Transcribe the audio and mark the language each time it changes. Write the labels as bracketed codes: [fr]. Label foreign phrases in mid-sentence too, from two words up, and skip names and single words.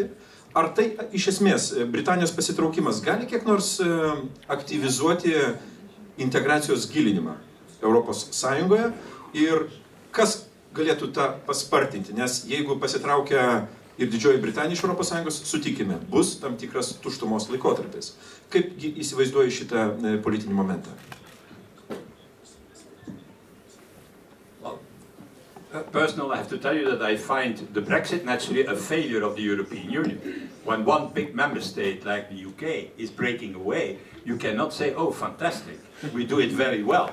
[lt] Ar tai iš esmės Britanijos pasitraukimas gali kiek nors aktyvizuoti integracijos gilinimą Europos Sąjungoje ir kas galėtų tą paspartinti, nes jeigu pasitraukia ir Didžioji Britanija iš Europos Sąjungos, sutikime, bus tam tikras tuštumos laikotarpis. Kaip įsivaizduoji šitą politinį momentą? [en] Personally, I have to tell you that I find the Brexit naturally a failure of the European Union. When one big member state like the UK is breaking away, you cannot say, oh, fantastic, we do it very well.